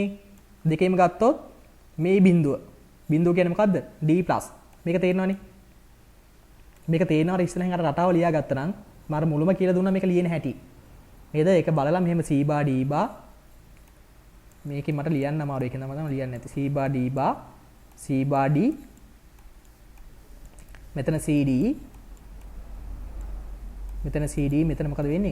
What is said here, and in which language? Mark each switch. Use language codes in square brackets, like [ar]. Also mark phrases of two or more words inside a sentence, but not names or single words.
[si] දෙකේම ගත්තොත් මේ බිඳුව. බිඳුව කියන්නේ මොකද්ද? D+. මේක තේරෙනවනේ. මේක තේරෙනවද ඉස්සෙල්ලා අර රටාව ලියා ගත්තා නම් මම මුලම කියලා දුන්නා මේක ලියන හැටි. නේද? ඒක බලලා මෙහෙම [en] C bar D bar [si] මේකේ මට ලියන්න අමාරු ඒක තමයි මම ලියන්නේ නැති. [en] C bar D bar C bar D [si] මෙතන CD මෙතන CD මෙතන මොකද වෙන්නේ?